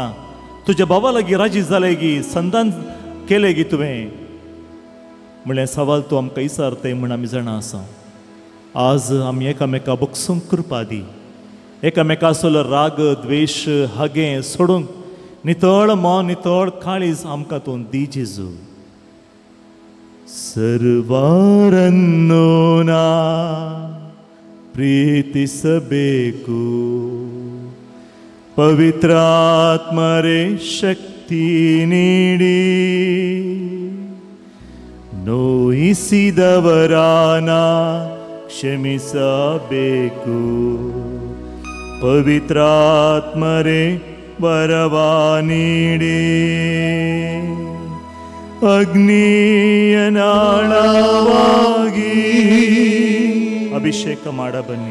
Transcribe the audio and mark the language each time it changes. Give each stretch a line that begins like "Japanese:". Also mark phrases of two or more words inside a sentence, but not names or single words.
Konkani: तुज्या भावा लागीं राजी जालें गी संधान केलें गी तुवें म्हणलें सवाल तूं आमकां विचारतय म्हण आमी जाणा आसा आज आमी एकामेका बोगसूंक कृपा दी एकामेकाचो राग द्वेष हागे सोडूंक नितळ मन नितळ काळीज आमकां तूं दी जेजू
Kannada: ಸರ್ವರನ್ನು ನಾ ಪ್ರೀತಿಸಬೇಕು ಪವಿತ್ರಾತ್ಮರೇ ಶಕ್ತಿ ನೀಡಿ ನೋಯಿಸಿದವರಾನ ಕ್ಷಮಿಸಬೇಕು ಪವಿತ್ರಾತ್ಮರೇ ವರವ ನೀಡಿ ಅಗ್ನಿಯ ನಾಳವಾಗಿ ಅಭಿಷೇಕ ಮಾಡ ಬನ್ನಿ